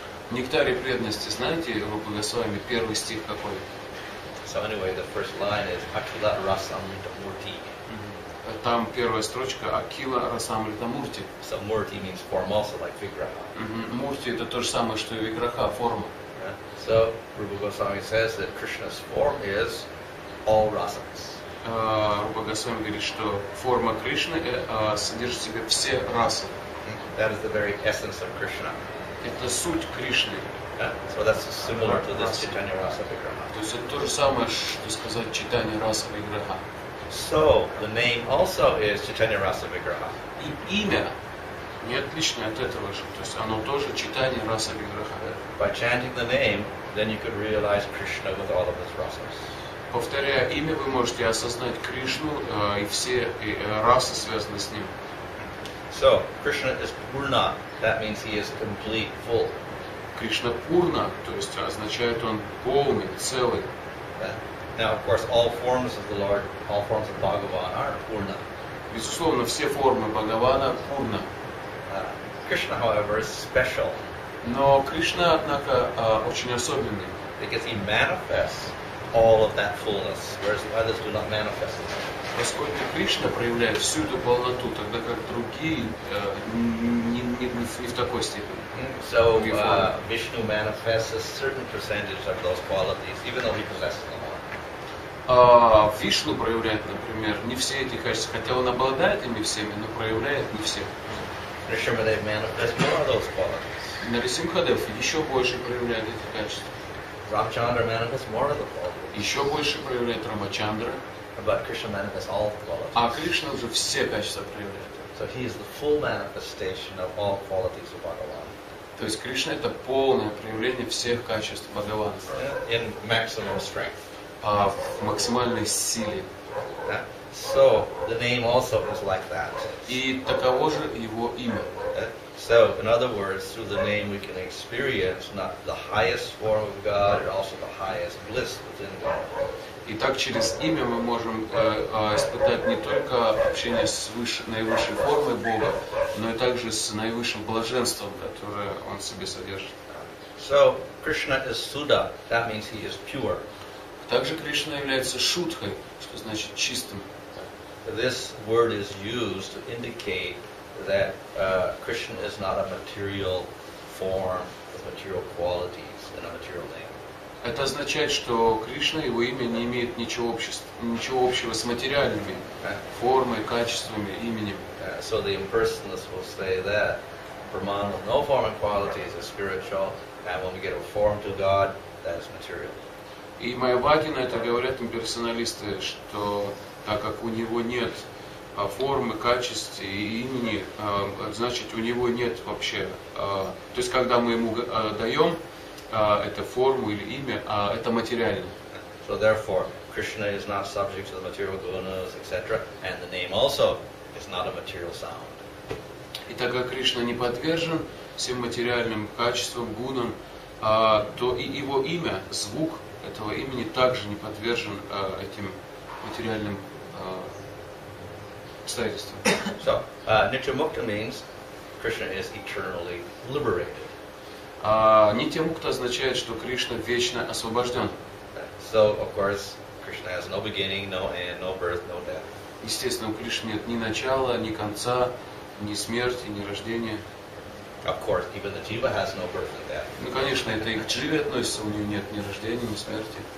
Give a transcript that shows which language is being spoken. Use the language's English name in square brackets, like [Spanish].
[Russian] В Нектаре преданности, знаете, Рупа Госвами, первый стих какой? [English] So anyway, the first line is Akila Rasamrita Murti. [Russian] Там первая строчка Акила Расамрита Мурти. [English] So Murti means form also, like Vigraha. [Russian] Мурти это то же самое, что и Виграха, форма. [English] So Rupa Goswami says that Krishna's form is all rasas. [Russian] Рупа Госвами говорит, что форма Кришны содержит в себе все расы. [English] That is the very essence of Krishna. [Russian] Это суть Кришны. [English] So that's similar to this Chaitanya Rasa Vigraha. [Russian] То есть это то же самое, что сказать читание раса Виграха. [English] So the name also is Chaitanya Rasa Vigraha. [Russian] И имя не отлично от этого же. То есть оно тоже читание раса Виграха. [English] By chanting the name, then you could realize Krishna with all of his rasas. [Russian] Повторяя имя, вы можете осознать Кришну и все расы, связанные с ним. [English] So Krishna is Purna. That means he is complete, full. [Russian] Кришна Пурна, то есть означает он полный, целый. [English] Now, of course, all forms of the Lord, all forms of Bhagavan are Purna. [Russian] Безусловно, все формы Бхагавана Пурна. [English] Krishna, however, is special. [Russian] Но Кришна, однако, очень особенный. [English] Because he manifests all of that fullness, whereas the others do not manifest it. [Russian] Поскольку Кришна проявляет всю эту полноту, тогда как другие не в такой степени. [English] So Vishnu manifests a certain percentage of those qualities, even though he possesses them all. [Russian] Вишну проявляет, например, не все эти качества, хотя он обладает ими всеми, но проявляет не все. [English] Nrsimhadev manifests more of those qualities. [Russian] Нарисимхадев еще больше проявляет эти качества. [English] Ramchandra manifests more of the qualities. [Russian] Еще больше проявляет Рамачандра. [English] But Krishna manifests all the qualities. [Russian] А Кришна уже все качества проявляет. [English] So he is the full manifestation of all qualities of Bhagavan. [Russian] То есть Кришна это полное проявление всех качеств Бхагавана. [English] In maximum strength. [Russian] В максимальной силе. [English] So the name also is like that. [Russian] И таково же его имя. [English] So, in other words, through the name we can experience not the highest form of God, but also the highest bliss within God. [Russian] Итак, через имя мы можем испытать не только общение с наивысшей формой Бога, но и также с наивысшим блаженством, которое Он в себе содержит. [English] So, Krishna is Suddha. That means he is pure. [Russian] Также Кришна является шудхой, что значит чистым. [English] This word is used to indicate that Krishna is not a material form with material qualities and a material name. [Russian] Это означает, что Кришна, его имя, не имеет ничего общего с материальными формой, качествами, именем. [English] So the impersonalists will say that Brahman with no form and qualities is spiritual, and when we get a form to God, that is material. [Russian] И майявади на это говорят имперсоналисты, что так как у него нет формы, качеств и имени, значит у него нет вообще. То есть когда мы ему даем эту форму или имя, это материально. [English] So therefore, Krishna is not subject to the material gunas, etc., and the name also is not a material sound. [Russian] И так как Кришна не подвержен всем материальным качествам, гунам, то и его имя, звук этого имени также не подвержен этим материальным обстоятельствам. [English] So, Nityamukta means Krishna is eternally liberated. [Russian] Нитьямукта означает, что Кришна вечно освобожден. [English] So, of course, Krishna has no beginning, no end, no birth, no death. [Russian] Естественно, у Кришны нет ни начала, ни конца, ни смерти, ни рождения. [English] Of course, even the jiva has no birth and death. [Russian] Ну, конечно, это и к дживе относится, у него нет ни рождения, ни смерти.